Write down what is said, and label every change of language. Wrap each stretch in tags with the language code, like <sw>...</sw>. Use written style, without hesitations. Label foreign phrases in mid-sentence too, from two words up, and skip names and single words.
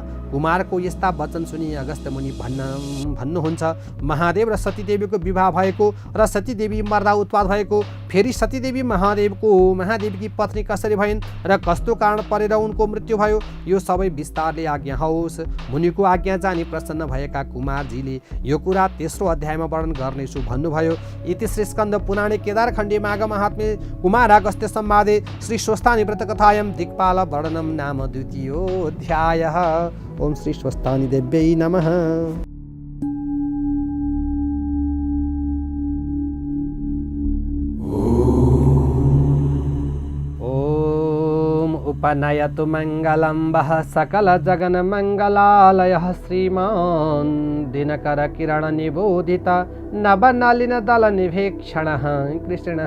<ne>कुमारको यस्ता वचन सुनि अगस्त्य मुनि भन्नुहुन्छ, महादेव र सतीदेवीको विवाह भएको र सतीदेवी मर्दा उत्पात भएको। फेरि सतीदेवी महादेवकी पत्नी कसरी भइन् र कस्तो कारण परेर उनको मृत्यु भयो, यो सबै विस्तारले आज्ञा होस्। मुनिको आज्ञा जानी प्रसन्न भएका कुमारजीले यो कुरा तेस्रो अध्यायमा वर्णन गर्नेछु भन्नुभयो।</ne> <sa>इति श्री स्कन्द पुराणे केदारखण्डे माघ महात्म्ये कुमार अगस्त्य संवादे श्री स्वस्थानी व्रत कथायां दिक्पाल वर्णनम नाम द्वितीयोऽध्यायः। ओम श्री स्वस्थानी देव्यै नमः। ओम उपनयतु मंगलं वः सकल जगन मंगलालयः श्रीमान् दिनकर किरण निबोधित नवनलिन दल निभीक्षणः कृष्णः</sa>